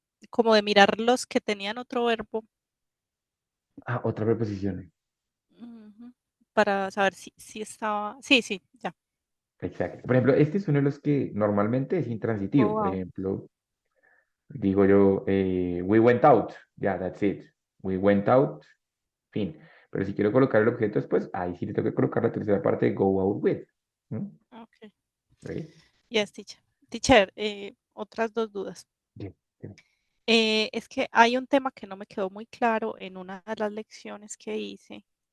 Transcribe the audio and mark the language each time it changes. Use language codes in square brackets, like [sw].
[es] Como de mirar los que tenían otro verbo. Ah, otra preposición. Ujú, para saber si estaba. Sí, sí, ya. Exacto. Por ejemplo, este es uno de los que normalmente es intransitivo. [en] Go [es] Por [en] out. [es] ejemplo, digo yo, [en] we went out. Yeah, that's it. We went out. Fin. [es] Pero si quiero colocar el objeto después, ahí sí le tengo que colocar la tercera parte de go out with. ¿Mm? [en] Okay. Ready? Yes, teacher. [es] Teacher, otras dos dudas. [en] Yeah, yeah. [es] Es que hay un tema que no me quedó muy claro en una de las lecciones que hice.